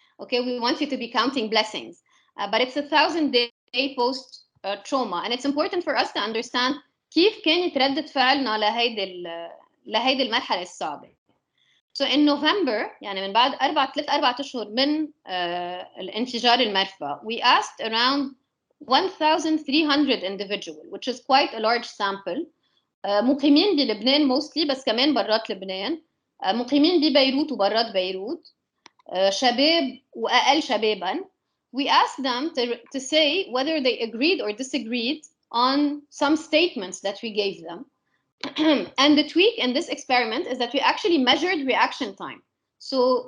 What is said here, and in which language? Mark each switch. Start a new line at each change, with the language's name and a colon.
English: Okay, we want you to be counting blessings, but it's 1,000-day post trauma, and it's important for us to understand
Arabic: كيف كانت ردة فعلنا لهيدي المرحله الصعبه.
English: So in November
Arabic: يعني من بعد 3-4 أشهر من الانفجار المرفأ,
English: we asked around 1,300 individuals, which is quite a large sample.
Arabic: مقيمين بلبنان mostly بس كمان برات لبنان، مقيمين ببيروت وبرات بيروت، شباب وأقل شبابا.
English: We asked them to say whether they agreed or disagreed on some statements that we gave them. And the tweak in this experiment is that we actually measured reaction time. So